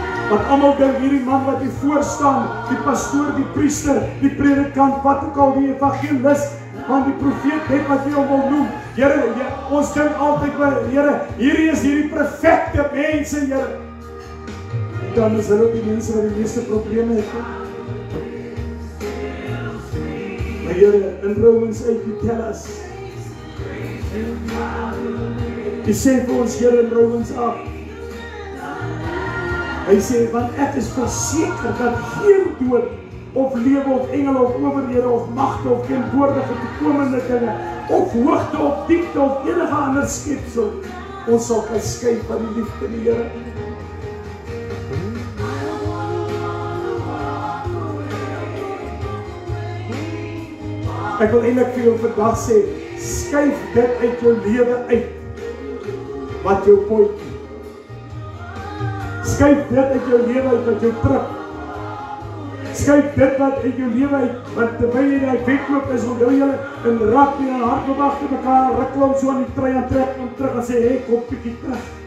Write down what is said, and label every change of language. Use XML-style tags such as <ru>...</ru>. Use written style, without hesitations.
<af>Want almal dink hierdie man wat hier voor staan, die pastoor, die priester, die predikant, wat ook al, die evangelis, van die profeet, net wat jy hom wil noem. Here, ons dink altyd, Here, hierdie is hierdie perfekte mense, Here. Dan is hulle ook die mense wat die meeste probleme het. Maar Here,</af> <en>in Romans 8, you tell us.</en> <af>Jy sê vir ons, Here, in Romans 8, hy sê, want ek is verseker dat geen dood, of lewe, of engele, of owerhede, of magte, of teenwoordige toekomende dinge, of hoogte, of diepte, of enige ander skepsel, ons sal kan skei van die liefde die Here. Ek wil eintlik vir jou vandag sê, skuif dit uit jou lewe uit, wat jou poot. Skuif dit uit jou lewe uit wat jou trip. Skuif dit wat uit jou lewe uit, want terwyl jy die wedloop is, onthou julle, in rugby en hardloop agter mekaar, rukkel hom so aan die trui en trek hom terug en sê, hey, kom bietjie terug.</af>